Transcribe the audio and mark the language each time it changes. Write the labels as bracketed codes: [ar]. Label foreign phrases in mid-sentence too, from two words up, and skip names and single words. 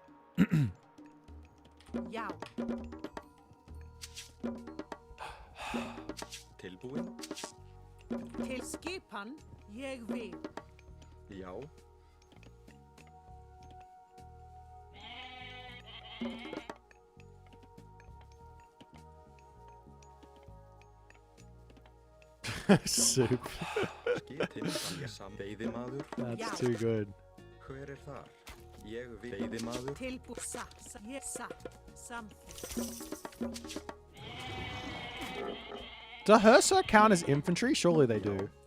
[is] Tilbúin? Til skipan ég vil. Já. Soup. Veiðimaður. [en] That's too good. [is] Hver þar? Ég veiðimaður. Tilbúsa. Ég samþykkt. [en] Do Hersa count as infantry? Surely they do.